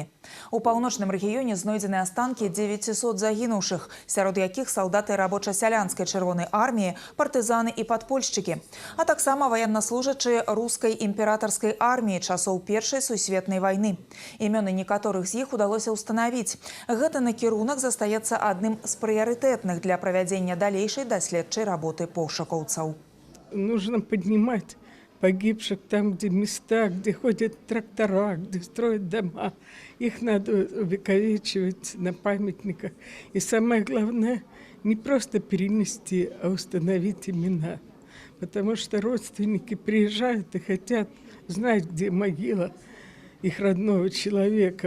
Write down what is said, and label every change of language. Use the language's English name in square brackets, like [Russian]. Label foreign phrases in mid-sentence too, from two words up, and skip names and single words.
[Belarusian] У паўночным рэгіёне знойдзены астанкі 900 загінуўшых, сярод якіх салдаты рабоча-сялянскай чырвонай арміі, партызаны і падпольшчыкі, а таксама ваеннаслужачыя рускай імператарскай арміі часоў Першай сусветнай вайны. Імёны некаторых з іх удалося ўстанавіць. Гэта накірунак застаецца адным з прыярытэтных для правядзення далейшай даследчай работы пошукаўцаў. [Russian] Нужно поднимать погибших там, где места, где ходят трактора, где строят дома. Их надо увековечивать на памятниках. И самое главное, не просто перенести, а установить имена. Потому что родственники приезжают и хотят знать, где могила их родного человека.